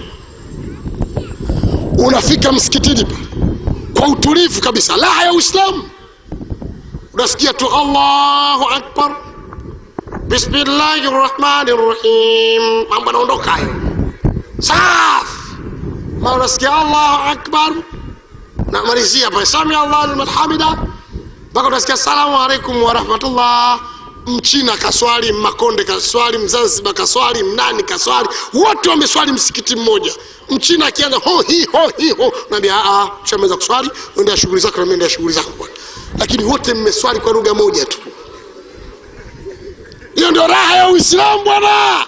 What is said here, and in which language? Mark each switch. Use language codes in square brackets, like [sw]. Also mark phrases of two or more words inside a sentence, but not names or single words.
[sw] Unafika msikitini kwa utulivu kabisa, la ya Uislamu. Unasikia tu [ar] الله أكبر، بسم الله الرحمن الرحيم, [sw] mambo yanaondoka hayo. Safi. Ma unasikia [ar] الله أكبر, [sw] na malizia hapa [ar] سمع الله لمن حمده. [sw] Baka unasikia [ar] السلام عليكم ورحمة الله. [sw] Mchina kaswali, Makonde kaswali, Mzanzibar kaswali, Mnani kaswali, wote wameswali msikiti mmoja. Mchina akianza ho naambia tushamaliza kuswali, nenda shughuli zako na mimi nenda shughuli zangu bwana. Lakini wote mmeswali kwa lugha moja tu. Hiyo ndio raha ya Uislamu bwana.